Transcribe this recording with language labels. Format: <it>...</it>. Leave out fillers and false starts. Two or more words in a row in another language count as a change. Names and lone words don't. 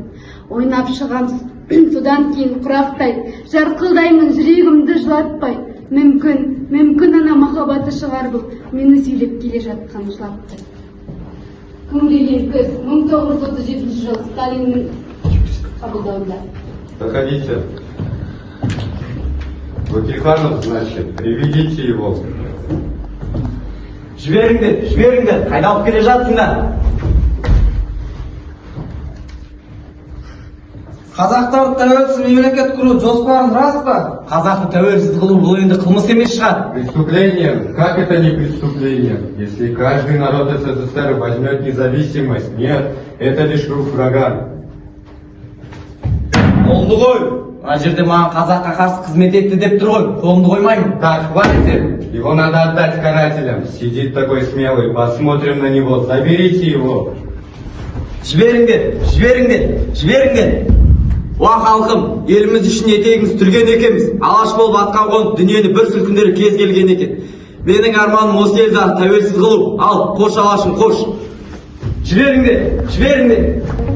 <kk>Ойнап шығам содан кейін құрақтай, жарқылдаймын жүрегімді жылатпай. Мүмкін ана махаббаты шығар бұл, мені сүйреп келе жатқан жылапты. Күңіреген көз 1937 жыл Сталиннің қабылдауында.</kk> <ru>Заходите. Бөкейханов, значит, приведите его.</ru> <kk>Жіберіңдер, қайда алып келе жатсыңдар? Қазақтар тәуелсіз мемлекет құру жоспарын рас па? Қазақты тәуелсіз қылу бұл енді қылмыс емес шығар.</kk> <ru>Преступление? Как это не преступление? Если каждый народ СССР возьмет независимость, нет, это лишь рук врага.</ru> <kk>Қолымды қой. Мына жерде маған қазаққа қарсы қызмет етті деп тұр ғой. Қолымды қоймаймын.</kk> <ru>Так, хватит! Его надо отдать карателям. Сидит такой смелый, посмотрим на него. Заберите его.</ru> <kk>Жіберіңдер. Уа халқым, еліміз үшін етегіміз түрген екенбіз. Алаш болып атқан қонып, дүниені бір сілкіндері кез келген екен. Менің арманым осы елді тәуелсіз қылу. Ал, қош алашым, қош. Жіберіңдер.</kk>